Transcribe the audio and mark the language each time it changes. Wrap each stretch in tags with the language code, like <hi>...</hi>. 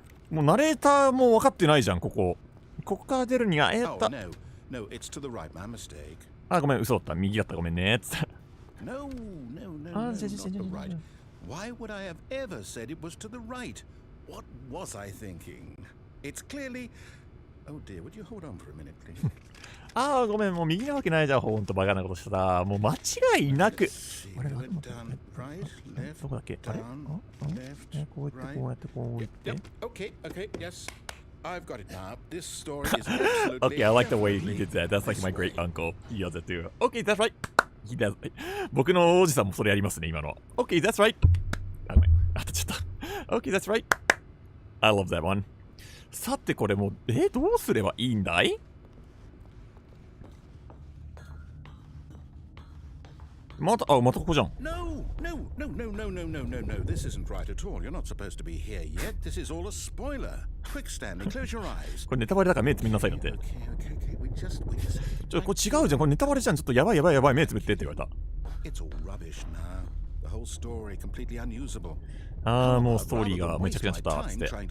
<ja>もうナレーターも分かってないじゃん、ここ。ここから出るには、</ja> <en>Oh, no, it's to the right, my mistake.</en> <ja>あ、ごめん、嘘だった。右だった、ごめんね。つって。</ja> <en>No, not the right. Why would I have ever said it was to the right? What was I thinking? It's clearly... Oh dear, would you hold on for a minute, please?</en> <ja>ああ、ごめん、もう右なわけないじゃん、ほんとバカなことしたら。もう間違いなく。あれ、どこだっけあれこうやって、こうやって、こうやって。</ja> <en>Okay, yes. I've got it now. This story is absolutely... Okay, I like the way he did that. That's like my great uncle. He does it too. Okay, that's right. He does it. 僕のおじさんもそれやりますね、今の。 Okay, that's right.</en> <ja>あ、ごめん。あとちょっと。</ja> <en>Okay, that's right. I love that one.</en> <ja>さてこれもう、どうすればいいんだい？またここじゃん。</ja> <en>No. This isn't right at all. You're not supposed to be here yet. This is all a spoiler. Quick, Stanley, close your eyes.</en> <ja>これネタバレだから目つぶりなさいだって。</ja> <en>Okay. We just...</en> <ja>これ違うじゃん。これネタバレじゃん。ちょっとやばい、目つぶってって言われた。</ja> <en>It's all rubbish now. The whole story completely unusable.</en> <ja>ああ、もうストーリーがめちゃくちゃになっちゃった。つって。</ja>